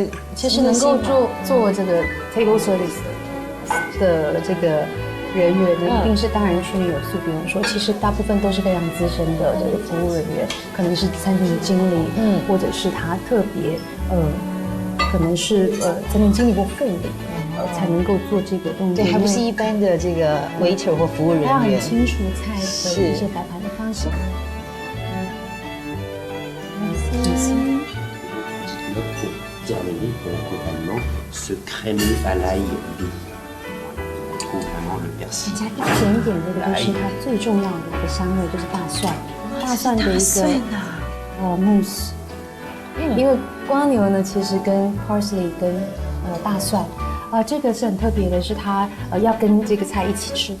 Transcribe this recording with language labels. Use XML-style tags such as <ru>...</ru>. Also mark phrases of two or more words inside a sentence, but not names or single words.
<zh>能够做这个</zh> <en>table service</en> <zh>的这个人员呢，一定是当然训练有素，比如说，其实大部分都是非常资深的这个服务人员，可能是餐厅的经理，或者是他特别可能是餐厅经理或副理，才能够做这个动作。对，还不是一般的这个 waiter 或服务人员，他很清楚菜的一些摆盘的方式。</zh> <fr>Pour terminer pour l'accompagnement, ce crémeux à l'ail doux. On trouve vraiment le persil.</fr> <zh>加一点点这个就是它最重要的一个香味，就是大蒜，大蒜的一个mousse。因为瓜牛呢，其实跟 parsley 跟大蒜，这个是很特别的，是它要跟这个菜一起吃的。</zh>